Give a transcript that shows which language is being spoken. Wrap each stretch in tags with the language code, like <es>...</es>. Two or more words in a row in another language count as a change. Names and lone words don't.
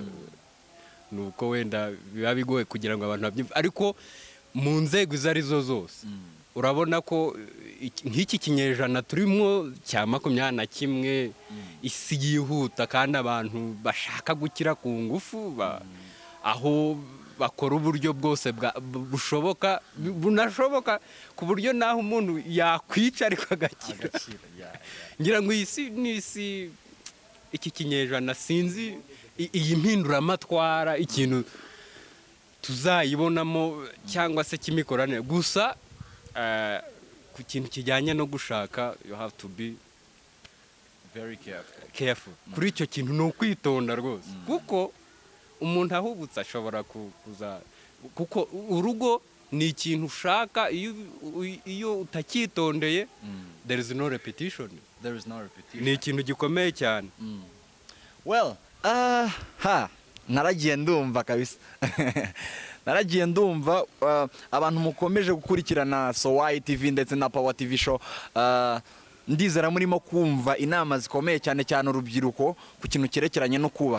<rw>Nuko wenda biba bigoye kugira ngo abantu babyumve, ariko mu nzego izo ari zo zose urabona ko nk'iki kinyejana turimo cya 21 isi yihuta kandi abantu bashaka gukira ku ngufu, aho bakora uburyo bwose bushoboka bunashoboka ku buryo naho umuntu yakwica ariko agakira. Ngira ngo iyi si n'isi, iki kinyejana sinzi iyi mpinduramatwara ikintu tuzayibonamo cyangwa se kimikoranire gusa. Ku kintu kijyanye no gushaka,</rw> <en>you have to be very careful.</en> <rw>Kuri icyo kintu ni ukwitonda rwose, kuko umuntu ahubutse ashobora kuza, kuko urugo ni ikintu ushaka iyo utacyitondeye.</rw> <en>There is no repetition.</en> <rw>Ni ikintu gikomeye cyane. Well, naragiye ndumva kabisa. Naragiye ndumva abantu mukomeje gukurikirana Sowayi TV ndetse na Power TV show, ndizera murimo kumva inama zikomeye cyane cyane urubyiruko ku kintu cyerekeranye no kubaka.</rw>